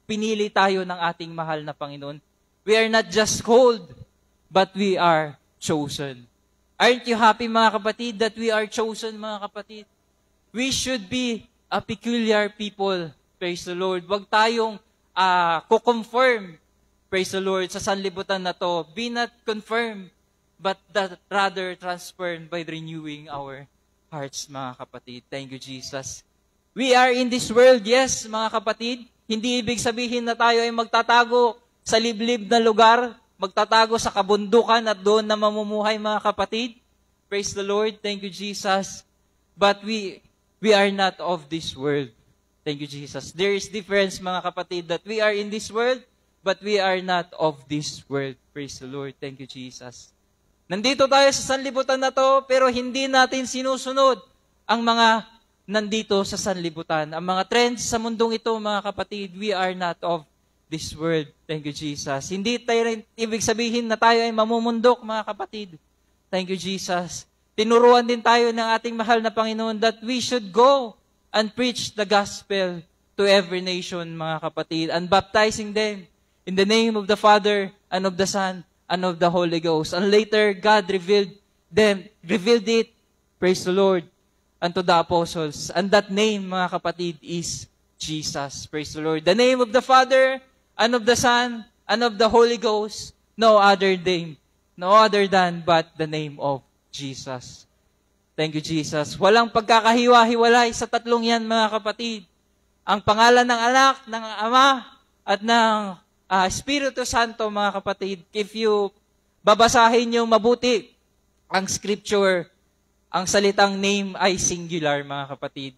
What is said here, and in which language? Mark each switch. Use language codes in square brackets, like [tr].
[tl] Pinili tayo ng ating mahal na Panginoon. [en] We are not just called, but we are chosen. Aren't you happy, [tl] mga kapatid, [en] that we are chosen, mga kapatid? We should be a peculiar people. Praise the Lord. [tl] Wag tayong ko-confirm, praise the Lord, sa sanlibutan na to. [en] Be not confirmed, but that rather transformed by renewing our hearts, [tl] mga kapatid. [en] Thank you, Jesus. We are in this world, yes, [tl] mga kapatid. Hindi ibig sabihin na tayo ay magtatago sa liblib na lugar, magtatago sa kabundukan at doon na mamumuhay, mga kapatid. [en] Praise the Lord. Thank you, Jesus. But we are not of this world. Thank you, Jesus. There is difference, [tl] mga kapatid, [en] that we are in this world, but we are not of this world. Praise the Lord. Thank you, Jesus. [tl] Nandito tayo sa sanlibutan na to, pero hindi natin sinusunod ang mga nandito sa sanlibutan. Ang mga trends sa mundong ito, mga kapatid, [en] we are not of this world. Thank you, Jesus. [tl] Hindi tayo ibig sabihin na tayo ay mamumundok, mga kapatid. [en] Thank you, Jesus. [tl] Tinuruan din tayo ng ating mahal na Panginoon [en] that we should go and preach the gospel to every nation, [tl] mga kapatid, [en] and baptizing them in the name of the Father and of the Son and of the Holy Ghost. And later, God revealed it, praise the Lord, unto the apostles. And that name, [tl] mga kapatid, [en] is Jesus. Praise the Lord. The name of the Father, and of the Son, and of the Holy Ghost, no other name, no other than but the name of Jesus. Thank you, Jesus. [tl] Walang pagkakahiwa-hiwalay sa tatlong yan, mga kapatid. Ang pangalan ng anak, ng ama, at ng Espiritu Santo, mga kapatid. [en] If you [tl] babasahin yung mabuti ang scripture, ang salitang name ay singular, mga kapatid.